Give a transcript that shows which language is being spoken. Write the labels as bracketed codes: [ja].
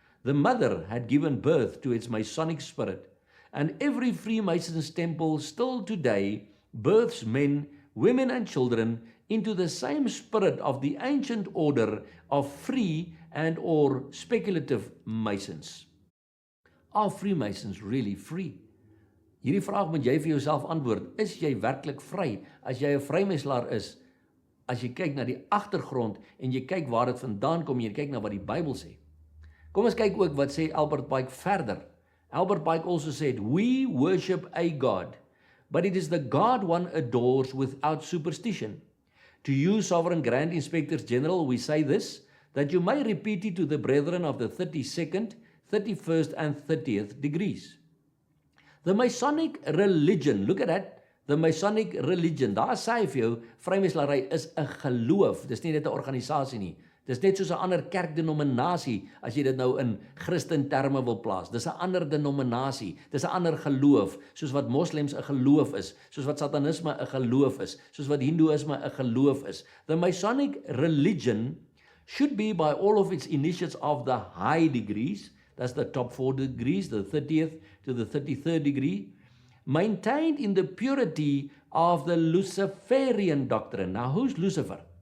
[en] The mother had given birth to its Masonic spirit, and every Freemason's temple still today births men, women and children into the same spirit of the ancient order of free and or speculative Masons. Are Freemasons really free? [af] Hierdie vraag moet jy vir jouself antwoord. Is jy werklik vry as jy 'n vrymeselaar is? As jy kyk na die agtergrond en jy kyk waar dit vandaan kom, jy kyk na wat die Bybel sê. Kom ons kyk ook wat sê Albert Pike verder. [en] Albert Pike also said, we worship a God, but it is the God one adores without superstition. To you, Sovereign Grand Inspectors General, we say this, that you may repeat it to the brethren of the 32nd, 31st and 30th degrees. The Masonic religion, look at that, the Masonic religion, [af] daar sê hy vir jou, vrymeselary is 'n geloof, dis nie net 'n organisasie nie, dis net soos 'n ander kerkdenominasie, as jy dit nou in Christen terme wil plaas, dis 'n ander denominasie, dis 'n ander geloof, soos wat moslems 'n geloof is, soos wat satanisme 'n geloof is, soos wat hindoeïsme 'n geloof is. [en] The Masonic religion should be by all of its initiates of the high degrees, that's the top 4 degrees, the 30th to the 33rd degree, maintained in the purity of the Luciferian doctrine. Now, who's Lucifer?